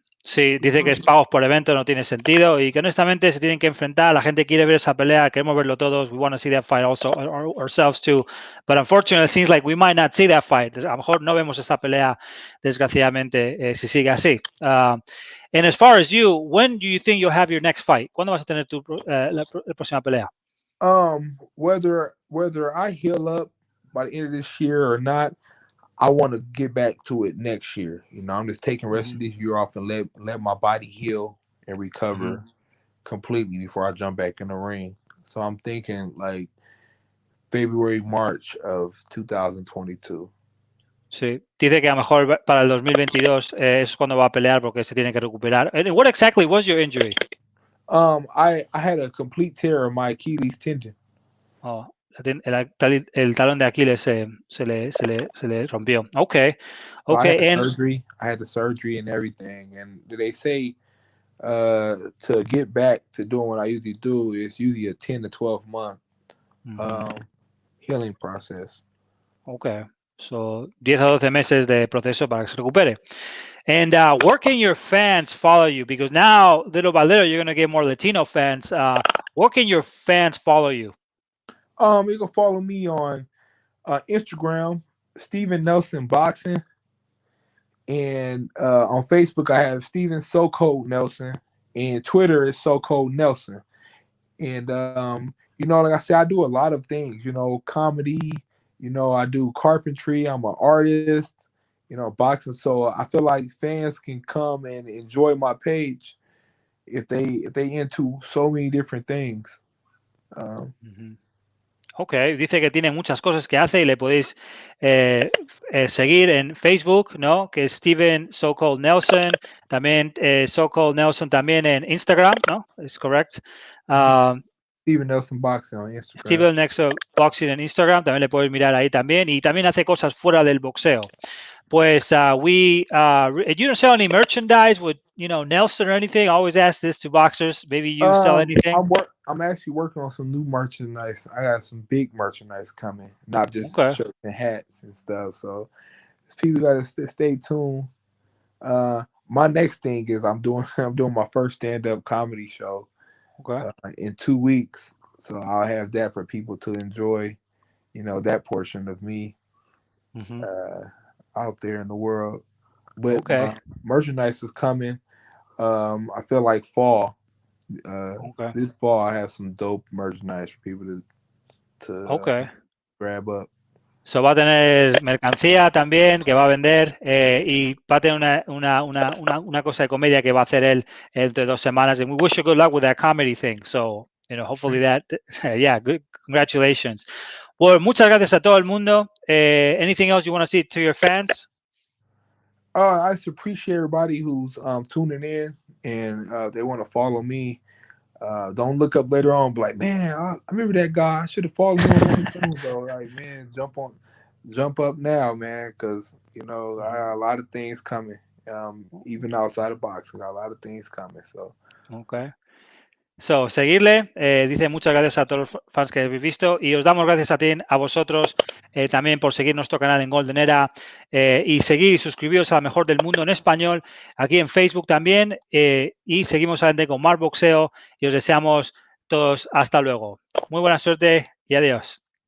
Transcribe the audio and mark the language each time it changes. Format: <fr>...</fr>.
<es>Sí, dice que es pagos por evento, no tiene sentido y que honestamente se tienen que enfrentar. La gente quiere ver esa pelea, queremos verlo todos.</es> <en>We want to see that fight also ourselves too. But unfortunately, it seems like we might not see that fight.</en> <es>A lo mejor no vemos esa pelea, desgraciadamente, si sigue así.</es> <en>And as far as you, when do you think you'll have your next fight?</en> <es>¿Cuándo vas a tener tu la próxima pelea?</es> <en>Whether I heal up by the end of this year or not, I want to get back to it next year. You know, I'm just taking rest of this year off and let my body heal and recover completely before I jump back in the ring. So I'm thinking like February, March of 2022.</en> <es>Sí, dice que a lo mejor para el 2022 es cuando va a pelear porque se tiene que recuperar.</es> <en>And what exactly was your injury? I had a complete tear of my Achilles tendon.</en> <es>Oh, el talón de Aquiles se le rompió.</es> <en>Okay. So I had Okay. And surgery. I had the surgery and everything. And they say to get back to doing what I usually do is usually a 10 to 12 month healing process. Okay. So</en> <es>10 a 12 meses de proceso para que se recupere.</es> <en>And where can your fans follow you? Because now, little by little, you're going to get more Latino fans. Where can your fans follow you? You can follow me on Instagram, Steven Nelson Boxing. And on Facebook, I have Steven So Cold Nelson. And Twitter is So Cold Nelson. And, you know, like I said, I do a lot of things, you know, comedy, you know, I do carpentry. I'm an artist, you know, boxing. So I feel like fans can come and enjoy my page if they into so many different things.</en> <es>Ok, dice que tiene muchas cosas que hace y le podéis seguir en Facebook, ¿no? Que es Steven So-Called Nelson, también So-Called Nelson también en Instagram, ¿no? ¿Es correct?</es> <en>Steven Nelson Boxing on Instagram.</en> <es>Steven Nelson Boxing en Instagram, también le podéis mirar ahí también. Y también hace cosas fuera del boxeo.</es> <en>Pues you don't sell any merchandise with, you know, Nelson or anything? I always ask this to boxers. Maybe you sell anything? I'm actually working on some new merchandise. I got some big merchandise coming, not just shirts and hats and stuff. So people got to stay tuned. My next thing is I'm doing my first stand-up comedy show in 2 weeks. So I'll have that for people to enjoy, you know, that portion of me out there in the world. But merchandise is coming. I feel like fall. This fall I have some dope merchandise for people to grab up.</en> <es>So va a tener mercancía también que va a vender y va a tener una cosa de comedia que va a hacer él de 2 semanas.</es> <en>And we wish you good luck with that comedy thing. So, you know, hopefully that, yeah, good, congratulations.</en> <es>Well, muchas gracias a todo el mundo.</es> <en>Anything else you want to say to your fans? I just appreciate everybody who's tuning in and they want to follow me. Don't look up later on, be like, man, I remember that guy. I should have followed him. Though. Like, man, jump up now, man, because you know I got a lot of things coming. Even outside of boxing, got a lot of things coming. So,</en> <es>So, seguirle, dice muchas gracias a todos los fans que habéis visto y os damos gracias a vosotros también por seguir nuestro canal en Golden Era y seguir y suscribiros a la mejor del mundo en español aquí en Facebook también y seguimos adelante con Mark Boxeo y os deseamos todos hasta luego. Muy buena suerte y adiós.</es>